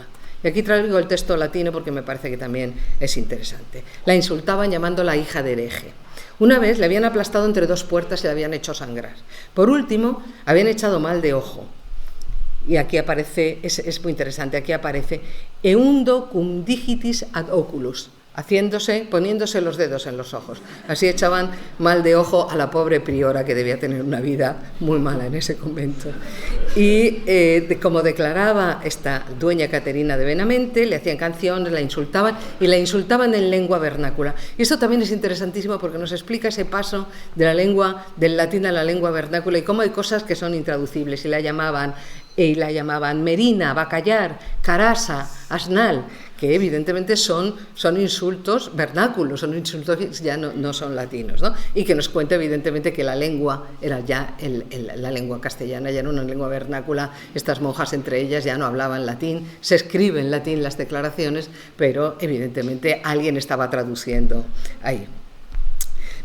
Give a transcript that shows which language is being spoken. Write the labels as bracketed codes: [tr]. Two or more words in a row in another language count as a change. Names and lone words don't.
[es] Y aquí traigo el texto latino porque me parece que también es interesante. La insultaban llamándola hija de hereje. Una vez le habían aplastado entre dos puertas y la habían hecho sangrar. Por último, habían echado mal de ojo. Y aquí aparece, es muy interesante, aquí aparece [la] eundo cum digitis ad oculus, [es] poniéndose los dedos en los ojos. Así echaban mal de ojo a la pobre priora, que debía tener una vida muy mala en ese convento. Y como declaraba esta dueña Caterina de Benamente, le hacían canciones, la insultaban en lengua vernácula. Y esto también es interesantísimo porque nos explica ese paso de la lengua del latín a la lengua vernácula y cómo hay cosas que son intraducibles y la llamaban merina, bacallar, carasa, asnal, que evidentemente son insultos vernáculos, son insultos que ya no son latinos, ¿no? Y que nos cuenta evidentemente que la lengua era ya la lengua castellana, ya no una lengua vernácula. Estas monjas entre ellas ya no hablaban latín, se escribe en latín las declaraciones, pero evidentemente alguien estaba traduciendo ahí.